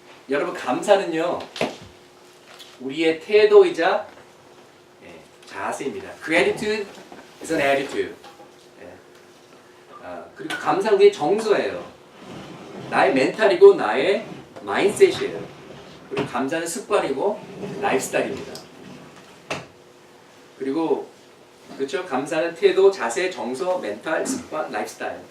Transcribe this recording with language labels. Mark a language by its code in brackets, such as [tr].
[ko] 여러분 감사는요 우리의 태도이자 자세입니다. [en] Gratitude is an attitude. [ko] 그리고 감사는 우리의 정서예요. 나의 멘탈이고 나의 마인드셋이에요. 그리고 감사는 습관이고 라이프스타일입니다. 그리고 그렇죠? 감사는 태도, 자세, 정서, 멘탈, 습관, 라이프스타일.